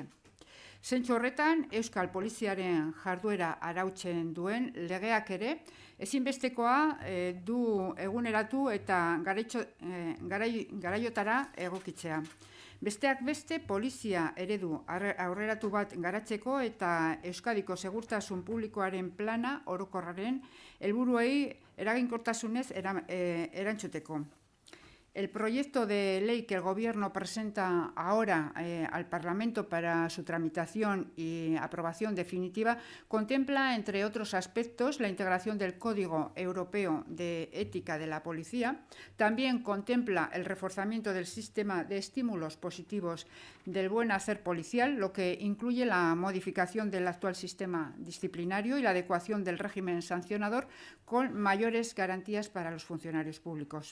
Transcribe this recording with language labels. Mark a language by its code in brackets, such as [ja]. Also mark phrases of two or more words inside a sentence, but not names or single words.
[eu] Zentzu horretan, Euskal Poliziaren jarduera arautzen duen legeak ere, ezinbestekoa du eguneratu eta garaiotara egokitzea. Besteak beste, polizia eredu aurreratu bat garatzeko eta Euskadiko segurtasun publikoaren plana orokorraren helburuei eraginkortasunez erantzuteko. [es] El proyecto de ley que el Gobierno presenta ahora al Parlamento para su tramitación y aprobación definitiva contempla, entre otros aspectos, la integración del Código Europeo de Ética de la Policía. También contempla el reforzamiento del sistema de estímulos positivos del buen hacer policial, lo que incluye la modificación del actual sistema disciplinario y la adecuación del régimen sancionador con mayores garantías para los funcionarios públicos.